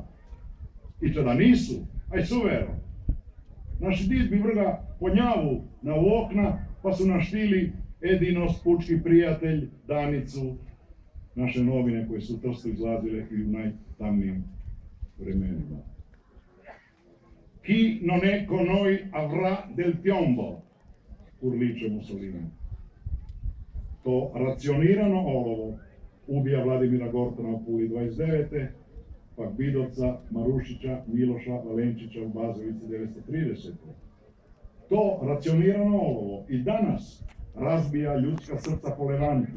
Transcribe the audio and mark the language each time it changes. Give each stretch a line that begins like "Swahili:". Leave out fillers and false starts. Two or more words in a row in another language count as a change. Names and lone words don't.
Croatian: I če da nisu, aj suvero. Naš did bi vrga ponjavu na okna, pa su naštili Edinost, Pučki prijatelj, Danicu, naše novine koje su tosto izlazile i u najtamnijim vremenima.
Italian: Chi non è con noi avrà del piombo, urliče Mussolini.
Croatian: To racionirano olovo ubija Vladimira Gortana u Puli 29. pa Bidovca, Marušića, Miloša, Valenčića u Bazovici 1930. To racionirano olovo i danas razbija ljudska srca po Levantu.